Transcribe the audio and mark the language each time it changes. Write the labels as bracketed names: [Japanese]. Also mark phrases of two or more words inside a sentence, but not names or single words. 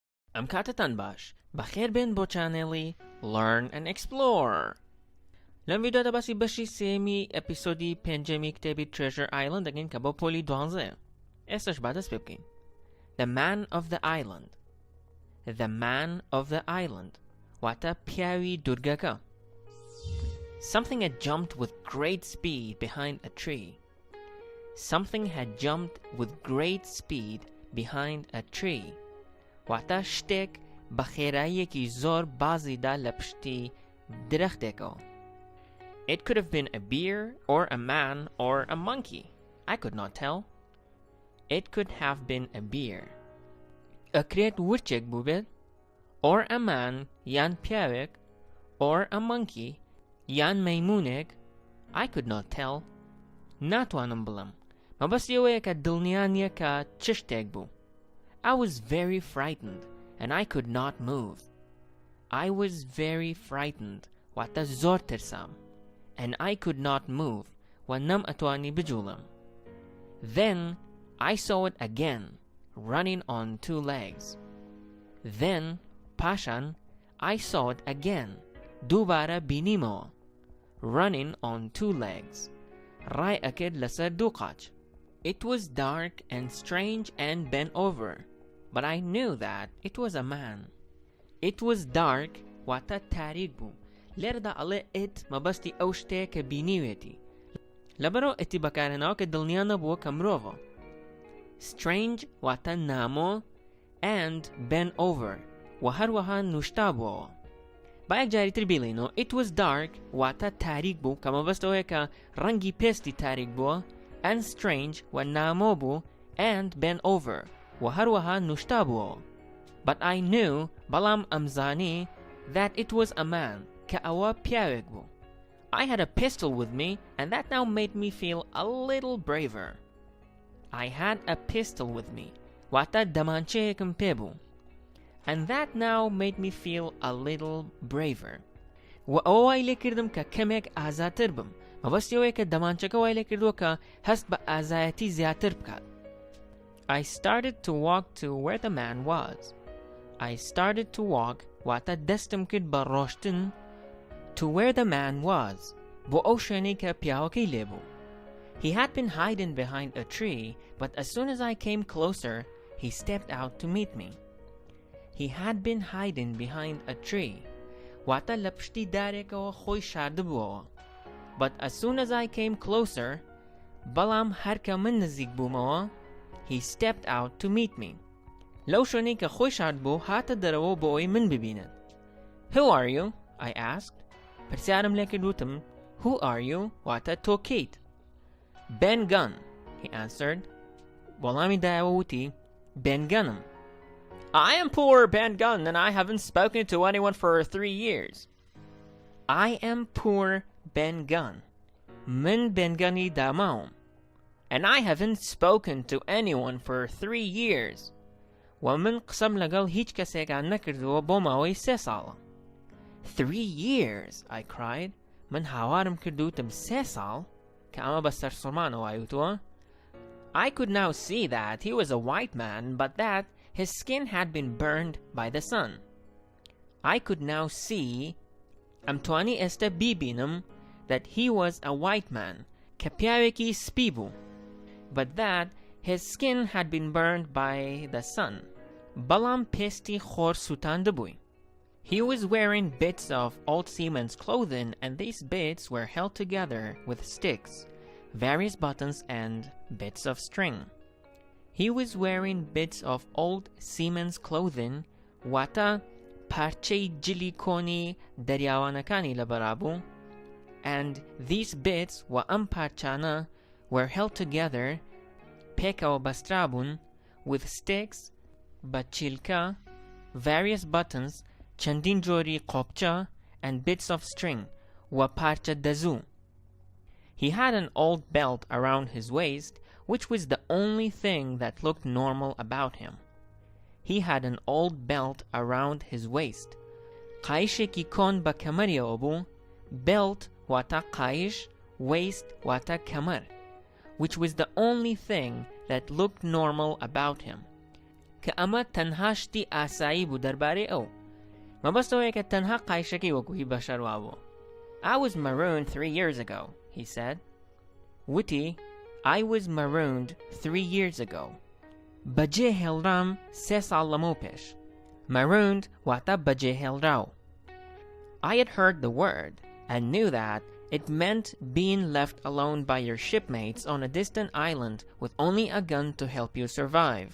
[Central Kurdish] ئەم کاتتان باش بەخێربێن بۆ چانێڵی Learn&Explore. لەم ڤیدیۆدا باسی بەشی سێمی ئەپیسۆدی پێنجەمی کتێبی Treasure Island دەگەین کە بۆ پۆلی 12. ئێستاش با دەست پێ بکەین. [English] The Man of the Island. The Man of the Island [Central Kurdish] واتە پیاوی دورگەکە. [English] Something had jumped with great speed behind a tree. Something had jumped with great speed behind a tree. [Central Kurdish] واتە شتێک بە خێراییەکی زۆر بازیدا لە پشتی درەختێکەوە. [English] It could have been a bear or a man or a monkey. I could not tell. It could have been a bear. [Central Kurdish] ئەکرێت ورچێک بوو بێت [English] or a man [Central Kurdish] یان پیاوێک [English] or a monkey [Central Kurdish] یان مەیمونێک. [English] I could not tell. [Central Kurdish] ناتوانم بڵم. مەبەستی ئەوەیە کە دڵنیا نییە کە چ شتێک بوو. [English] I was very frightened and I could not move. I was very frightened [Central Kurdish] واتە زۆر ترسام [English] and I could not move [Central Kurdish] و نەم ئەتوانی بجوڵم. [English] Then I saw it again running on two legs. Then پاشان I saw it again [Central Kurdish] دووبارە بینیمەوە [English] running on two legs [Central Kurdish] ڕای ئەکرد لەسەر دوو قاچ. [English] It was dark and strange and bent over, but I knew that it was a man. It was dark [Central Kurdish] واتە تاریک بوو. لێرەدا ئەڵێ it مەبەستی ئەو شتەیە کە بینیوێتی. لەبەرەوە ئەتی بەکارهێناوە کە دڵنیا نەبووە کە مرۆڤە. Strange واتە نامۆ [English] and bent over [Central Kurdish] و هەروەها نوشتا بووەوە. با یەک جاریتر بیڵێنەوە. [English] It was dark [Central Kurdish] واتە تاریک بوو کە مەبەستەوەیە کە ڕەنگی پێستی تاریک بووە [English] and strange [Central Kurdish] و نامۆ بوو [English] and bent over [Central Kurdish] و هەروەها نوشتا بووەوە. [English] But I knew [Central Kurdish] بەڵام ئەمزانی [English] that it was a man [Central Kurdish] کە ئەوە پیاوێک بوو. [English] I had a pistol with me and that now made me feel a little braver. I had a pistol with me [Central Kurdish] واتە دەمانچەیەکم پێ بوو. [English] And that now made me feel a little braver. [Central Kurdish] و ئەوە وای لێ کردم کە کەمێک ئازاتر بم. مەبەستی ئەوەیە کە دەمانچەکە وای لێ کردووە کە هەست بە ئازایەتی زیاتر بکات. [English] I started to walk to where the man was. I started to walk [Central Kurdish] واتە دەستم کرد بە ڕۆشتن [English] to where the man was [Central Kurdish] بۆ ئەو شوێنەی کە پیاوەکەی لێبوو. [English] He had been hiding behind a tree, but as soon as I came closer, he stepped out to meet me. He had been hiding behind a tree [Central Kurdish] واتە لە پشتی دارێکەوە خۆی شاردبووەوە. [English] But as soon as I came closer, [Central Kurdish] بەڵام هەرکە من نزیک بوومەوە, [English] he stepped out to meet me. [Central Kurdish] لەو شوێنەی کە خۆی شارد بوو هاتە دەرەوە بۆ ئەوی من ببینێت. [English] Who are you? I asked. [Central Kurdish] پرسیارم لێ کردوتم [English] Who are you? [Central Kurdish] واتە تۆ کەیت. [English] Ben Gunn, he answered. [Central Kurdish] وەڵامی دایەوە وتی Ben Gunnم. [English] I am poor Ben Gunn and I haven't spoken to anyone for 3 years. I am poor Ben Gunn. [Central Kurdish] من Ben Gunny داماوم. [English] And I haven't spoken to anyone for 3 years. [Central Kurdish] ومن قسم لەگەڵ هیچ کەسێکان نەکردووە بۆ ماوەی 3 ساڵە. [English] 3 years, I cried. [Central Kurdish] من هاوارم کردوتم 3 ساڵ کە ئەمە بە سەرسوڕمانەوە وایوتووە. [English] I could now see that he was a white man, but that his skin had been burned by the sun. I could now see [Central Kurdish] ئەمتوانی ئێستا بیبینم [English] that he was a white man [Central Kurdish] کە پیاوێکی سپی بوو, [English] but that his skin had been burned by the sun. [Central Kurdish] بەڵام پێستی خۆر سووتاندبووی. [English] He was wearing bits of old seaman's clothing and these bits were held together with sticks, various buttons and bits of string. He was wearing bits of old seaman's clothing [Central Kurdish] واتە پارچەی جلی کۆنی دەریاوانەکانی لەبەرابوو [English] and these bits [Central Kurdish] و ئەم پارچانە [English] were held together [Central Kurdish] پێکەوە بەسترابوون [English] with sticks [Central Kurdish] بە چیلکە [English] various buttons [Central Kurdish] چەندین جۆری قۆبچە [English] and bits of string [Central Kurdish] و پارچە دەزوو. [English] He had an old belt around his waist which was the only thing that looked normal about him. He had an old belt around his waist. [Central Kurdish] قایشێکی کۆن بە کەمەریەوە بوو. Belt واتە قایش, waist واتە کەمەر, [English] which was the only thing that looked normal about him. [Central Kurdish] کە ئەمە تەنها شتی ئاسایی بوو دەربارەی ئەو مەبەستەوەیە کە تەنها قایشەکەی وەکوهی بەشەر وابوو. [English] I was marooned 3 years ago, he said. وتی I was marooned 3 years ago. [Central Kurdish] بەجێ هێڵرام 3 ساڵ لەمەو پێش. Marooned واتە بەجێ هێڵراو. [English] I had heard the word and knew that it meant being left alone by your shipmates on a distant island with only a gun to help you survive.